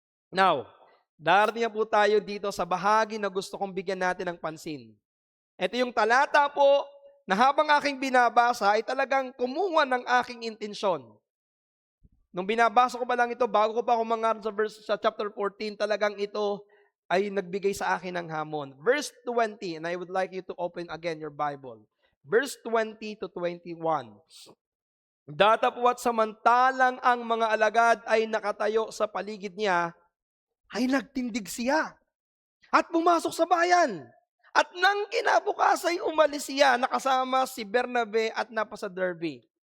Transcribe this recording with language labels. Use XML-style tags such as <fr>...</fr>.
<tl>Now, darating na po tayo dito sa bahagi na gusto kong bigyan natin ng pansin. Ito yung talata po na habang aking binabasa ay talagang kumuha ng aking intensyon. Nung binabasa ko pa lang ito, bago ko pa kumangarap sa chapter 14, talagang ito ay nagbigay sa akin ng hamon.</tl> <en>Verse 20, and I would like you to open again your Bible. Verse 20 to 21.</en> <tl>Datapwat samantalang ang mga alagad ay nakatayo sa paligid niya, ay nagtindig siya at pumasok sa bayan. At nang kinabukas ay umalis siya, nakasama si Bernabe at napasa Derbe.</tl>